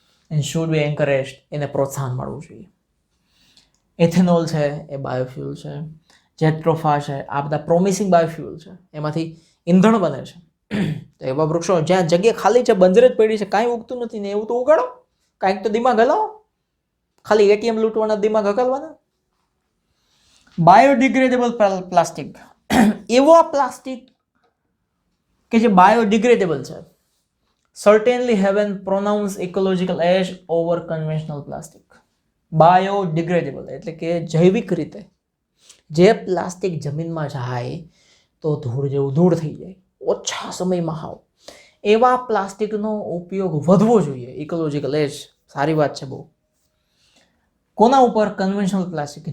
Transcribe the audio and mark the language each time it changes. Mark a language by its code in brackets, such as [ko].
[en] and should be encouraged, [gu] એને પ્રોત્સાહન મળવું જોઈએ. એથેનોલ છે એ બાયોફ્યુલ છે, જેટ્રોફા છે, આ બધા પ્રોમિસિંગ બાયોફ્યુલ છે, એમાંથી ઈંધણ બને છે. તો એવા વૃક્ષો જ્યાં જગ્યા ખાલી છે, બંજર જ પડી છે, કાંઈ ઉગતું નથી ને, એવું તો ઉગાડો. કાંઈક તો દિમાગ હલાવો, ખાલી એટીએમ લૂંટવાના દિમાગ હકાલવાના. Biodegradable plastic. એવો પ્લાસ્ટિક કે જે બાયોડિગ્રેડેબલ છે, [en] certainly have an pronounced ecological edge over conventional plastic. [gu] Biodegradable એટલે કે જૈવિક રીતે જે પ્લાસ્ટિક જમીનમાં જાય તો ધૂળ જેવું ધૂળ થઈ જાય, ઓછા સમયમાં હાવ, એવા પ્લાસ્ટિકનો ઉપયોગ વધવો જોઈએ. ઇકોલોજીકલ એજ સારી વાત છે બહુ. કોના ઉપર? Conventional plastic.